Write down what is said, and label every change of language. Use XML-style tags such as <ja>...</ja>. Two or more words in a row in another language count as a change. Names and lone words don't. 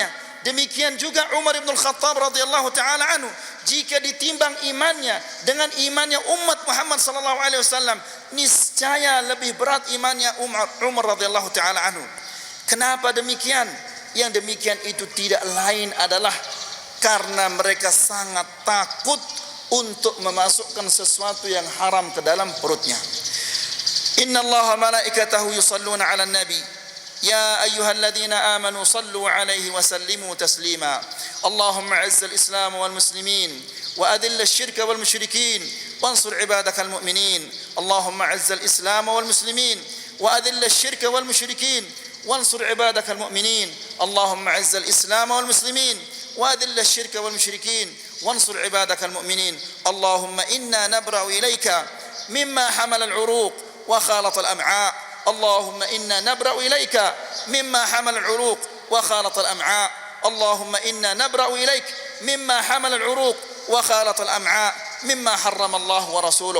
<id>Demikian juga Umar bin Khattab</id> <ar>رضي الله تعالى عنه,</ar> <id>jika ditimbang imannya dengan imannya umat Muhammad</id> <ar>صلى الله عليه وسلم,</ar> <id>niscaya lebih berat imannya Umar</id> <ar>رضي الله تعالى عنه.</ar> <id>Kenapa demikian? Yang demikian itu tidak lain adalah karena mereka sangat takut untuk memasukkan sesuatu yang haram ke dalam perutnya.</id> <ar>إن الله وملائكته يصلون على النبي يا أيها الذين آمنوا صلوا عليه وسلموا تسليما. اللهم أعز الإسلام والمسلمين وأذل الشرك والمشركين وانصر عبادك المؤمنين. اللهم أعز الإسلام والمسلمين وأذل الشرك والمشركين وانصر عبادك المؤمنين. اللهم أعز الإسلام والمسلمين وأذل الشرك والمشركين وانصر عبادك المؤمنين. اللهم إنا نبرأ إليك مما حمل العروق وخالط الأمعاء. اللهم إنا نبرأ إليك مما حمل العروق وخالط الأمعاء. اللهم إنا نبرأ إليك مما حمل العروق وخالط الأمعاء مما حرم الله ورسوله.</ar>